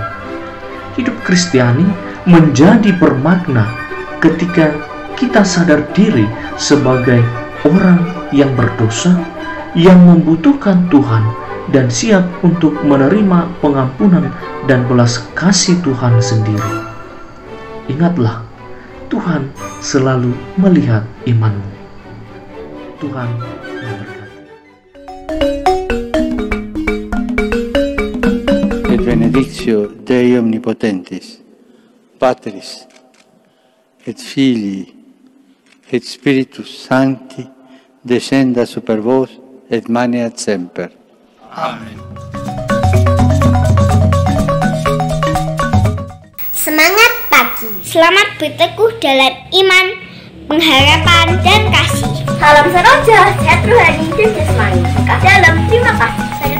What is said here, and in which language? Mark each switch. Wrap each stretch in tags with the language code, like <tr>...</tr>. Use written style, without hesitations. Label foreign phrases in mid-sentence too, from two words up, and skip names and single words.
<id>Hidup Kristiani menjadi bermakna ketika kita sadar diri sebagai orang yang berdosa, yang membutuhkan Tuhan dan siap untuk menerima pengampunan dan belas kasih Tuhan sendiri. Ingatlah, Tuhan selalu melihat imanmu. Tuhan memberkati.</id> <la>Et benedictio Dei Omnipotentis, Patris, et Filii, et Spiritus Sancti, descenda super vos et maneat semper.</la> <id>Amen. Semangat pagi. Selamat berteguh dalam iman, pengharapan, dan kasih. Salam seroja, sehat rohani dan jasmani. Dekat dalam, terima kasih.</id>